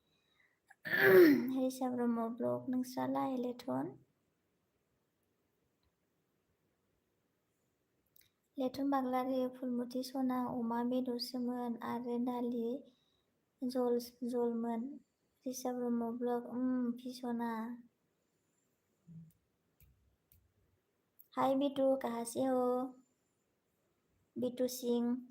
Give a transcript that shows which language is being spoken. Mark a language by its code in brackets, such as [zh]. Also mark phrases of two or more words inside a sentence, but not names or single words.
[brx] रिसा ब्रह्म ब्लग नोंस्रालाय लेथन बाग्लारि फुलमति सना अमा बेदरसोमोन आरो दालि जलमोन रिसा ब्रह्म ब्लग फिसना हाय बिटू [hi] कहाँ से हो [brx] बिटू सिंह